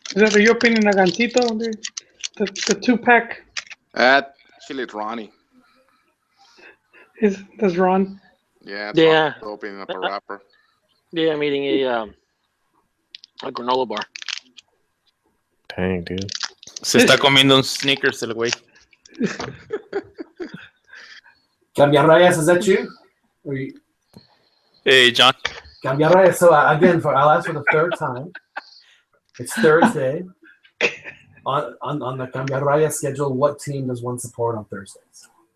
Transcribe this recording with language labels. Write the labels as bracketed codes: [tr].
[en] Is that your opinion, Agancito? The 2-pack Actually, it's Ronnie. does Ron? Yeah. Yeah. Opening up a wrapper. Yeah, I'm eating a granola bar. Dang, dude. [es] Se está comiendo un Snickers el güey. [en] Cambiarrayas, is that you? Hey, John. Cambiarrayas. So again, I'll ask for the third time. It's Thursday. On the Cambiarrayas schedule, what team does one support on Thursdays?